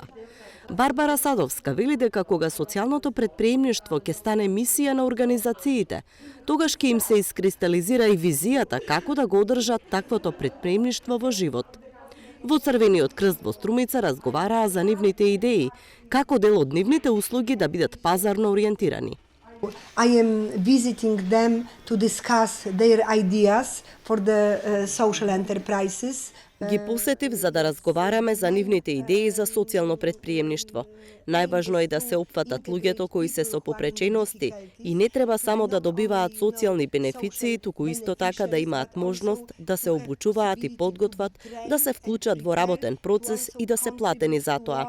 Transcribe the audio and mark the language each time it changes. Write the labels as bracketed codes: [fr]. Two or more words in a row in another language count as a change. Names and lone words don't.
[mk] Барбара Садовска вели дека кога социјалното претприемништво ќе стане мисија на организациите, тогаш ќе им се искристализира и визијата како да го одржат таквото претприемништво во живот. Во Црвениот крст во Струмица разговараа за нивните идеи, како дел од нивните услуги да бидат пазарно ориентирани. [en] I am visiting them to discuss their ideas for the social enterprises. [mk] Ги посетив за да разговараме за нивните идеи за социјално претприемништво. Најважно е да се опфатат луѓето кои се со попречености и не треба само да добиваат социјални бенефиции, туку исто така да имаат можност да се обучуваат и подготват, да се вклучат во работен процес и да се платени за тоа.